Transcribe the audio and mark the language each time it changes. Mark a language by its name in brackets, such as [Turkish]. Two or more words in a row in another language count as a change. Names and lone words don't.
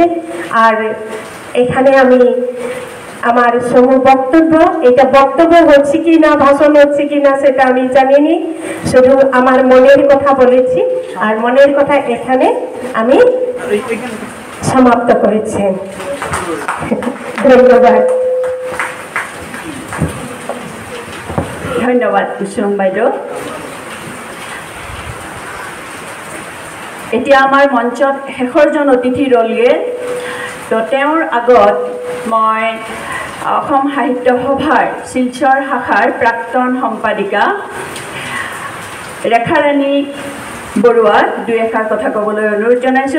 [Bangla] আর এখানে আমি আমার বক্তব্য, এটা বক্তব্য হচ্ছে কি না, ভাষণ হচ্ছে কি না সেটা আমি জানিনি, শুধু আমার মনের কথা বলেছি। আর মনের কথা এখানে আমি সমাপ্ত করেছি। ধন্যবাদ। ধন্যবাদ কুসুম বাইদেউ। [Assamese] এতিয়া আমাৰ মঞ্চত শেষৰজন অতিথি ৰলগে। তো তেওঁৰ আগত মই অসম সাহিত্য সভাৰ শিলচৰ শাখাৰ প্ৰাক্তন সম্পাদিকা ৰেখাৰাণী বৰুৱাক দুই এষাৰ কথা ক'বলৈ অনুৰোধ জনাইছোঁ।